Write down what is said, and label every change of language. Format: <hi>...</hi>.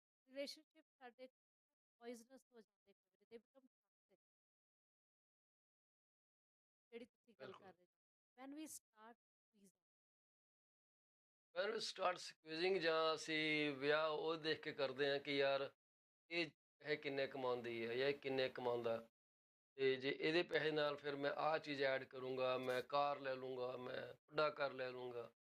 <pa>Relationships ਸਾਡੇ poisonous ਹੋ ਜਾਂਦੇ ਕਈ ਵਾਰੀ,</pa> <en>they become toxic,</en> <pa>ਜਿਹੜੀ ਤੁਸੀਂ ਗੱਲ ਬਿਲਕੁਲ। ਕਰ ਰਹੇ ਹੋ,</pa> <en>when we start squeezing. When we start squeezing,</en> <pa>ਜਾਂ ਅਸੀਂ ਵਿਆਹ ਉਹ ਦੇਖ ਕੇ ਕਰਦੇ ਹਾਂ ਕਿ ਯਾਰ ਇਹ ਕਿੰਨੇ ਕਮਾਉਂਦੀ ਹੈ ਜਾਂ ਇਹ ਕਿੰਨੇ ਕਮਾਉਂਦਾ, ਤੇ ਜੇ ਇਹਦੇ ਪੈਸੇ ਨਾਲ ਫਿਰ ਮੈਂ ਆਹ ਚੀਜ਼ ਐਡ ਕਰੂੰਗਾ, ਮੈਂ ਕਾਰ ਲੈ ਲੂੰਗਾ, ਮੈਂ ਵੱਡਾ ਘਰ ਲੈ ਲੂੰਗਾ।</pa>